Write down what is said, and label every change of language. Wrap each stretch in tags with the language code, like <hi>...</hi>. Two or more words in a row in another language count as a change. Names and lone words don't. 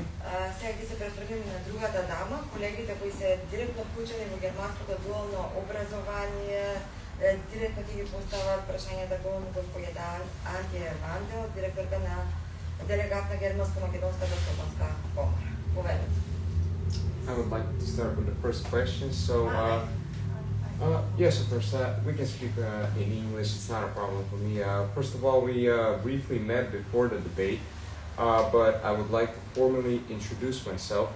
<mk>Сега ќе се префрлиме на другата дама, колегите кои се директно вклучени во германското дуално образование, директно ќе ги поставаат прашањата кон господја Антија Вандел, директорка на делегат на Германско-македонската стопанска комора. Поведете.</mk> <en>I would like to start with the first question. So, yes, of course, we can speak in English. It's not a problem for me. First of all, we briefly met before the debate, but I would like to formally introduce myself.</en>